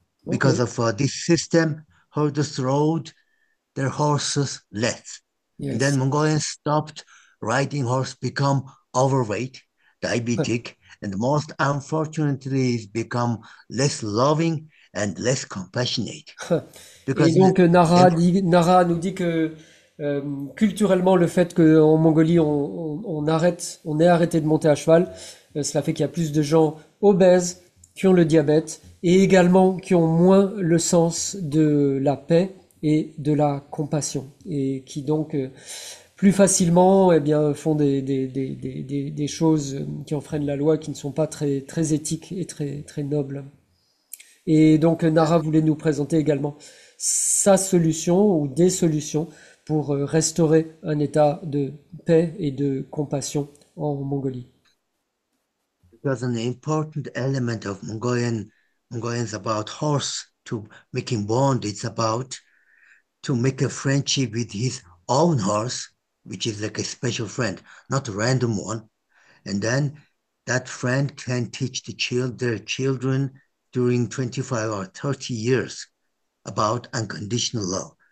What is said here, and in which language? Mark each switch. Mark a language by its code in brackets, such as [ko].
[en] Because of this system, herders rode their horses less. Yes. And then Mongolians stopped riding horse, become overweight, diabetic, and most unfortunately is become less loving and less compassionate. [fr] Et donc Nara nous dit que culturellement le fait qu'en Mongolie on ait arrêté de monter à cheval, cela fait qu'il y a plus de gens obèses qui ont le diabète et également qui ont moins le sens de la paix et de la compassion, et qui donc plus facilement eh bien, font des choses qui enfreignent la loi, qui ne sont pas très, très éthiques et très, très nobles. Et donc Nara voulait nous présenter également sa solution ou des solutions pour restaurer un état de paix et de compassion en Mongolie. [en] Because an important element of Mongolians about horse to making bond, it's about to make a friendship with his own horse, which is like a special friend, not a random one. And then that friend can teach their children during 25 or 30 years about unconditional love.